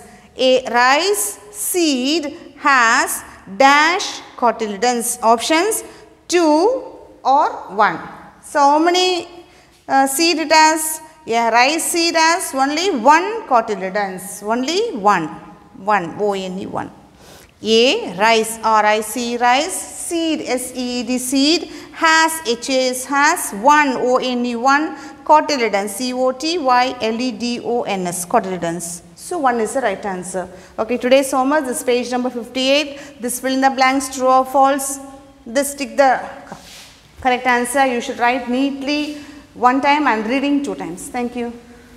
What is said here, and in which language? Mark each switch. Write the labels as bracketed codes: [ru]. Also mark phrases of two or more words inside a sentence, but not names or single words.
[en] A rice seed has dash cotyledons. Options 2 or 1. So how many seed it has? A rice seed has only 1 cotyledons. Only 1. 1. O-N-E, 1. A rice, R-I-C, rice, seed, S-E-E-D, seed, has, H-A-S, has, 1, O-N-E, 1, cotyledons, C-O-T-Y-L-E-D-O-N-S, cotyledons. So 1 is the right answer. Okay, today's homework, this page number 58. This fill in the blanks, true or false. This tick the correct answer. You should write neatly 1 time and reading 2 times. Thank you.